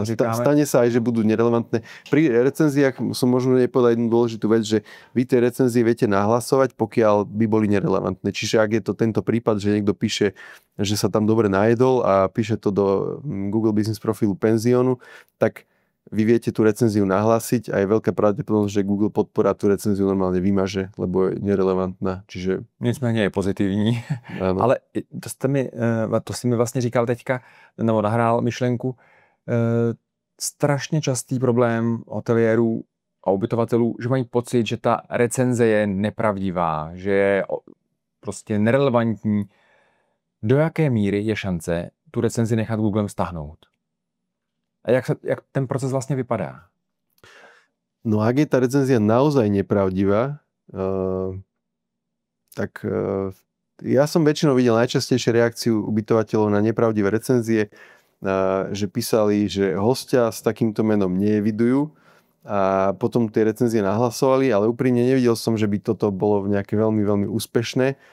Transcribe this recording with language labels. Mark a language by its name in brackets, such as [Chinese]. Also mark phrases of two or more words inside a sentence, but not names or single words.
[Slovak] stane sa aj, že budú nerelevantné. Pri recenziách som možno nepovedal jednu dôležitú vec, že vy tie recenzie viete nahlasovať, pokiaľ by boli nerelevantné. Čiže ak je to tento prípad, že niekto píše, že sa tam dobre najedol a píše to do Google Business profilu penziónu, tak vy viete tú recenziu nahlásiť a je veľká pravdepodobnosť, že Google podpora tú recenziu normálne vymaže, lebo je nerelevantná. Čiže... [Czech] Nicméně je pozitivní. Ano. Ale to jsi mi vlastně říkal teďka, nebo nahrál myšlenku, strašně častý problém hoteliérů a ubytovatelů, že mají pocit, že ta recenze je nepravdivá, že je prostě nerelevantní. Do jaké míry je šance tu recenzi nechat Googlem stáhnout? A jak ten proces vlastne vypadá? [Slovak] No ak je tá recenzia naozaj nepravdivá, tak ja som väčšinou videl najčastejšie reakciu ubytovateľov na nepravdivé recenzie, že písali, že hostia s takýmto menom neevidujú a potom tie recenzie nahlasovali, ale úprimne nevidel som, že by toto bolo nejaké veľmi, veľmi úspešné.